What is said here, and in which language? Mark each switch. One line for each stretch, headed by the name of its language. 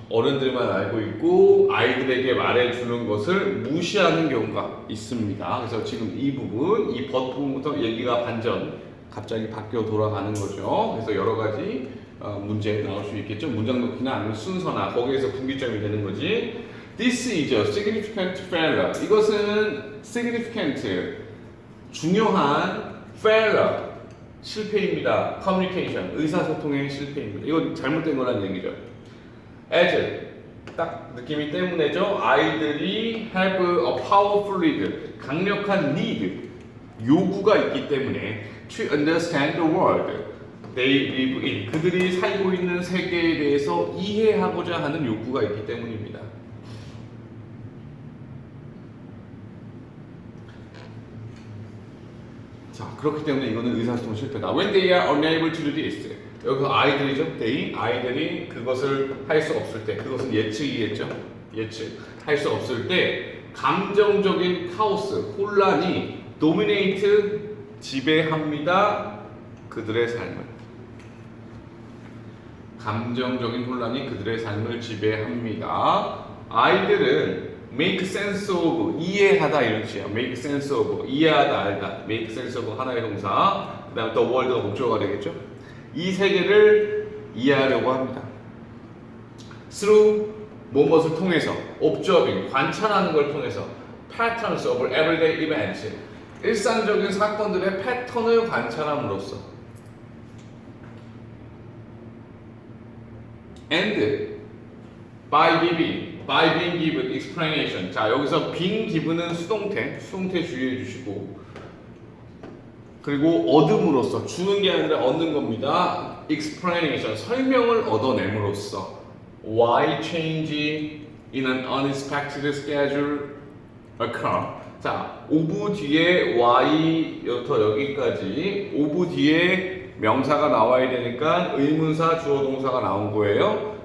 Korean: 어른들만 알고 있고 아이들에게 말해주는 것을 무시하는 경우가 있습니다. 그래서 지금 이 부분, 이 but 부분부터 얘기가 갑자기 바뀌어 돌아가는 거죠. 그래서 여러 가지 문제 나올 수 있겠죠. 문장 놓기나 아니면 순서나 거기에서 분기점이 되는 거지.
English: This is a significant failure.
Korean: 이것은 significant, 중요한 failure, 실패입니다. communication, 의사소통의 실패입니다. 이건 잘못된 거라는 얘기죠. as, 딱 느낌이 때문에죠. 아이들이
English: have a powerful need,
Korean: 강력한 need, 요구가 있기 때문에
English: to understand the world they live in,
Korean: 그들이 살고 있는 세계에 대해서 이해하고자 하는 욕구가 있기 때문입니다. 자, 그렇기 때문에 이거는 의사소통 실패다.
English: When they are unable to do this,
Korean: 여기서 아이들이죠. 아이들이 그것을 할 수 없을 때, 그것은 예측이겠죠. 할 수 없을 때 감정적인 카오스, 혼란이 dominate, 지배합니다. 그들의 삶을. 감정적인 혼란이 그들의 삶을 지배합니다. 아이들은
English: make sense of,
Korean: 이해하다 이런 뜻이에요.
English: make sense of,
Korean: 이해하다, 알다. make sense of 하나의 동사. 그 다음에 the world가 목적어가 되겠죠. 이 세계를 이해하려고 합니다.
English: through
Korean: 무엇을 통해서,
English: observing,
Korean: 관찰하는 걸 통해서,
English: patterns of everyday events,
Korean: 일상적인 사건들의 패턴을 관찰함으로써,
English: and by being given explanation.
Korean: 자, 여기서 being given은 수동태 주의해 주시고, 그리고 얻음으로써, 주는 게 아니라 얻는 겁니다.
English: explanation,
Korean: 설명을 얻어냄으로써,
English: why change in an unexpected schedule occur.
Korean: 자, of 뒤에 y부터 여기까지, of 뒤에 명사가 나와야 되니까 의문사, 주어, 동사가 나온 거예요.